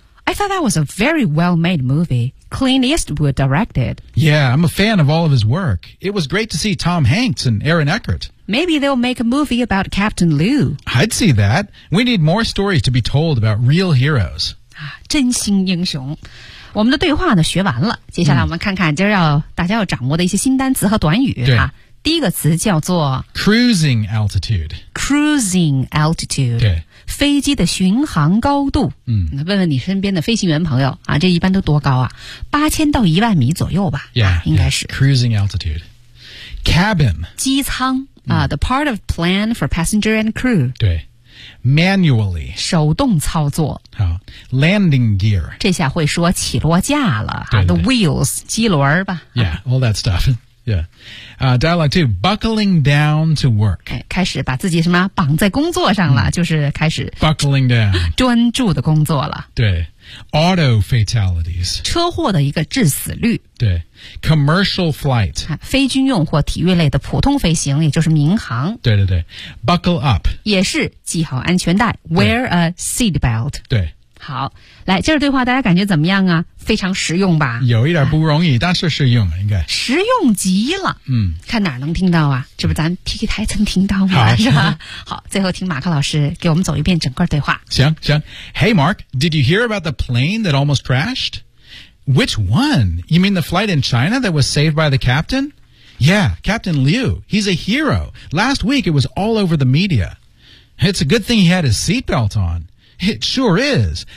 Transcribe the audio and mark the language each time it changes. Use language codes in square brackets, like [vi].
[en] I thought that was a very well-made movie. Clint Eastwood directed. Yeah, I'm a fan of all of his work. It was great to see Tom Hanks and Aaron Eckhart. Maybe they'll make a movie about Captain Lou. I'd see that. We need more stories to be told about real heroes. [zh] 真心英雄。我们的对话呢学完了。接下来我们看看今儿要大家要掌握的一些新单词和短语。对。第一个词叫做 [en] Cruising altitude. Cruising altitude. [zh] 对。飞机的巡航高度，嗯，问问你身边的飞行员朋友啊，这一般都多高啊？ 8000到10000米左右吧， [en] yeah, [zh] 应该是。 [en] Yeah, cruising altitude, cabin, [zh] 机舱啊、， [en] the part of plane for passenger and crew. 对 ，manually, [zh] 手动操作。 [en] 好 ，landing gear, [zh] 这下会说起落架了，对对对 [en] the wheels, [zh] 机轮吧。 [en] Yeah, all that stuff. Yeah, dialogue two. Buckling down to work. [zh] 开始把自己什么绑在工作上了，就是开始 [en] buckling down, [zh] 专注的工作了。 [en] 对 ，auto fatalities, [zh] 车祸的一个致死率。 [en] 对 ，commercial flight, [zh] 非军用或体育类的普通飞行，也就是民航。对对对 ， [en] buckle up, [zh] 也是系好安全带 ， [en] wear a seat belt。 [zh] 对。好，来，这个对话大家感觉怎么样啊？非常实用吧？有一点不容易，但是实用了，应该。实用极了。嗯，看哪能听到啊？这不咱 PK 台曾听到吗？好，是吧？好，最后听马克老师给我们走一遍整个对话。行行 [en] ，Hey Mark, did you hear about the plane that almost crashed? Which one? You mean the flight in China that was saved by the captain? Yeah, Captain Liu. He's a hero. Last week it was all over the media. It's a good thing he had his seatbelt on. It sure is.